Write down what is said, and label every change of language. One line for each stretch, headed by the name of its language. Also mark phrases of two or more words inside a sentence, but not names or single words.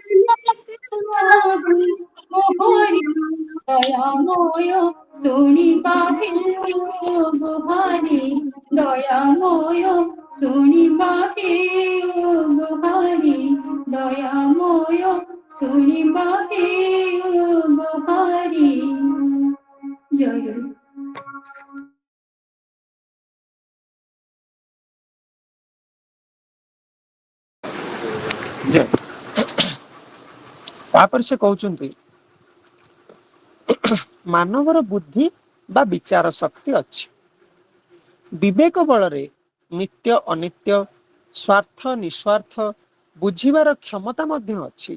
Odia: ମୋହରି ଦୟାମୟ ଶୁଣି ପାହେ ଗୁହାରି ଦୟାମୟ ଶୁଣି ପାହେ ଗୁହାରି ଦୟାମୟ ଶୁଣି ପାହେ ଗୁହାରି। ଜୟ ଗୁରୁ। ଜୟ। ତାପରେ ସେ କହୁଛନ୍ତି ମାନବର ବୁଦ୍ଧି ବା ବିଚାର ଶକ୍ତି ଅଛି, ବିବେକ ବଳରେ ନିତ୍ୟ ଅନିତ୍ୟ, ସ୍ୱାର୍ଥ ନିସ୍ୱାର୍ଥ ବୁଝିବାର କ୍ଷମତା ମଧ୍ୟ ଅଛି।